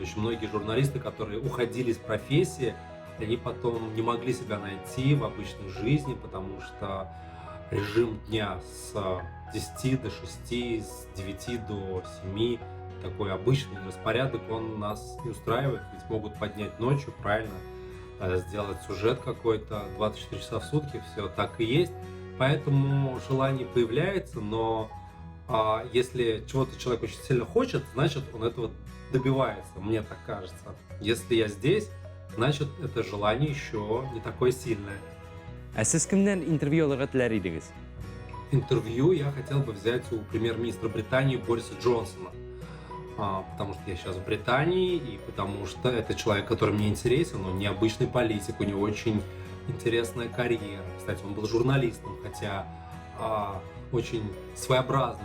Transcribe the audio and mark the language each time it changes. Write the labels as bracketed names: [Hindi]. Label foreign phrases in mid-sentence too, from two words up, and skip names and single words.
[Russian] Очень многие журналисты, которые уходили из профессии, они потом не могли себя найти в обычной жизни, потому что режим дня с 10 до 6, с 9 до 7, такой обычный распорядок, он нас не устраивает, ведь могут поднять ночью, правильно, сделать сюжет какой-то 24 часа в сутки, все так и есть. Поэтому желание появляется, но если чего-то человек очень сильно хочет, значит, он этого добивается, мне так кажется. Если я здесь, значит, это желание еще не такое сильное. [Tatar] А сез кемнән интервью алырга теләр идегез? [Russian] Интервью я хотел бы взять у премьер-министра Британии Бориса Джонсона, потому что я сейчас в Британии, и потому что это человек, который мне интересен, он необычный политик, у него очень интересная карьера. Кстати, он был журналистом, хотя очень своеобразным.